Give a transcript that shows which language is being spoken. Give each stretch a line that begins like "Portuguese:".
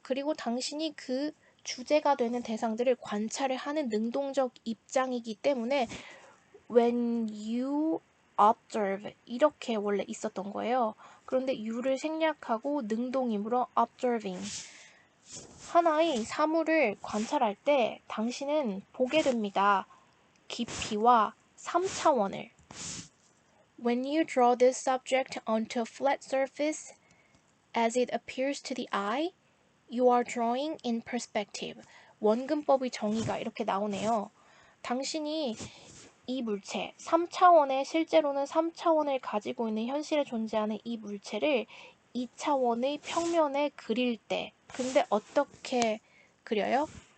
Korean: 그리고 당신이 그 주제가 되는 대상들을 관찰을 하는 능동적 입장이기 때문에
English: when you observe
Korean: 이렇게 원래 있었던 거예요. 그런데 you를 생략하고 능동이므로 observing 하나의 사물을 관찰할 때 당신은 보게 됩니다. 깊이와 3차원을.
English: When you draw this subject onto a flat surface as it appears to the eye, you are drawing in perspective.
Korean: 원근법의 정의가 이렇게 나오네요. 당신이 이 물체, 3차원의 실제로는 3차원을 가지고 있는 현실에 존재하는 이 물체를 2차원의 평면에 그릴 때 근데 어떻게 그려요?